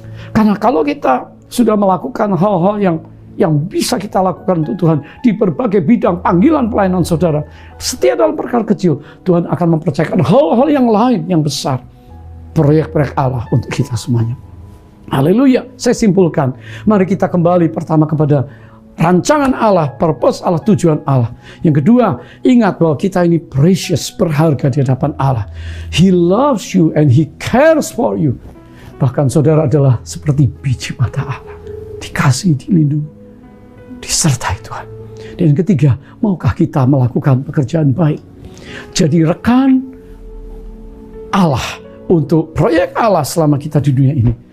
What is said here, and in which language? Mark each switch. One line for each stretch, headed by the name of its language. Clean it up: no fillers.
Indonesian: Karena kalau kita sudah melakukan hal-hal yang bisa kita lakukan untuk Tuhan di berbagai bidang panggilan pelayanan saudara, setia dalam perkara kecil, Tuhan akan mempercayakan hal-hal yang lain yang besar, proyek-proyek Allah untuk kita semuanya. Haleluya. Saya simpulkan, mari kita kembali pertama kepada rancangan Allah, purpose Allah, tujuan Allah. Yang kedua, ingat bahwa kita ini precious, berharga di hadapan Allah.
English: He loves you and He cares for you.
Indonesian: Bahkan saudara adalah seperti biji mata Allah, dikasihi, dilindungi, disertai Tuhan. Dan yang ketiga, maukah kita melakukan pekerjaan baik? Jadi rekan Allah untuk proyek Allah selama kita di dunia ini.